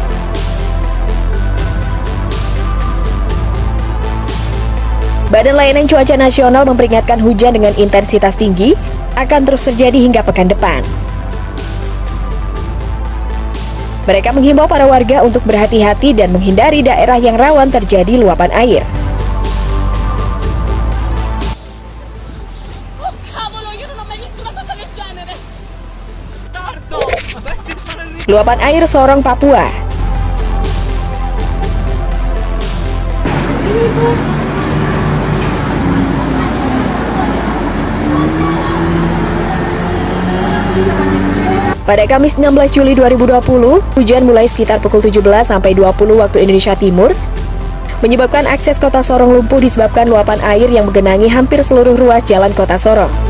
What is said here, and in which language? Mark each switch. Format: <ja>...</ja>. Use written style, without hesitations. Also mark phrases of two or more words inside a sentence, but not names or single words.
<id>Badan Layanan Cuaca Nasional memperingatkan hujan dengan intensitas tinggi akan terus terjadi hingga pekan depan. Mereka menghimbau para warga untuk berhati-hati dan menghindari daerah yang rawan terjadi luapan air.</id> <it>Oh cavolo, io non ho mai visto una cosa del genere.</it> <id>Luapan air Sorong, Papua. Pada Kamis 16 Juli 2020, hujan mulai sekitar pukul 17 sampai 20 waktu Indonesia Timur, menyebabkan akses kota Sorong lumpuh disebabkan luapan air yang menggenangi hampir seluruh ruas jalan kota Sorong.</id>